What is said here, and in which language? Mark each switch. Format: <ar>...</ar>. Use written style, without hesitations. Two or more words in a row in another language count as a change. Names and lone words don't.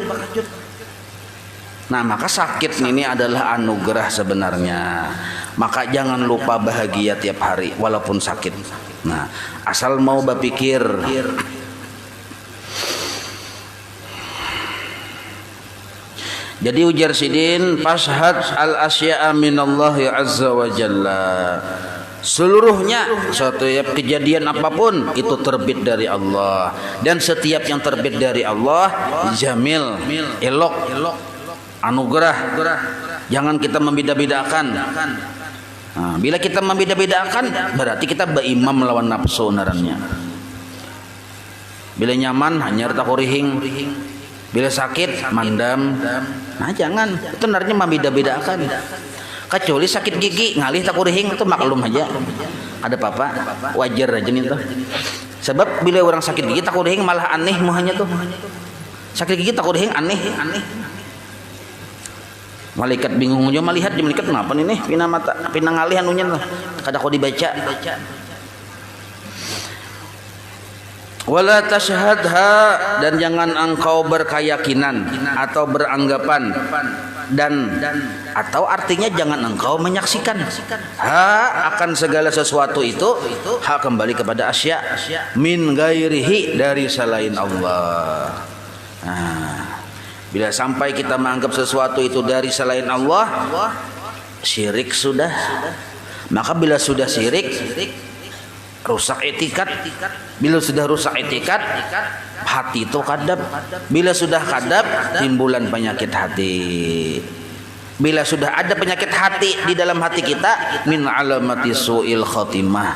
<id>Nah maka sakit ini adalah anugerah sebenarnya. Maka jangan lupa bahagia tiap hari walaupun sakit. Nah asal mau berpikir. Jadi ujar sidin</id> <ar>fashhad al asya'a minallahi azza wa jalla.</ar> <id>Seluruhnya setiap kejadian apapun itu terbit dari Allah, dan setiap yang terbit dari Allah jamil, elok, anugerah. Jangan kita membeda-bedakan. Nah, bila kita membeda-bedakan berarti kita berimam melawan nafsu narannya.</id> <bjn>Bila nyaman hanya takurihing, bila sakit mandam.</bjn> <id>Nah jangan, itu sebenarnya membeda-bedakan. Kecuali sakit gigi ngalih takurihing itu maklum aja. Ada apa-apa, wajar aja nih tuh. Sebab bila orang sakit gigi takurihing malah aneh muhanya tuh. Sakit gigi takurihing aneh. Malaikat bingung aja melihat di malaikat kenapa nih pina mata pina ngalih anunya tuh.</id> <bjn>Kada kau dibaca.</bjn> <ar>Wala tashhadha,</ar> <id>dan jangan engkau berkeyakinan atau beranggapan dan atau artinya jangan engkau menyaksikan akan segala sesuatu itu kembali kepada</id> <ar>asya min ghairihi,</ar> <id>dari selain Allah. Nah, bila sampai kita menganggap sesuatu itu dari selain Allah, syirik sudah. Maka bila sudah syirik, rusak etikat. Bila sudah rusak etikat, hati itu kadab. Bila sudah kadab, timbulan penyakit hati. Bila sudah ada penyakit hati di dalam hati kita,</id> <ar>min alamati su'il khatimah.</ar>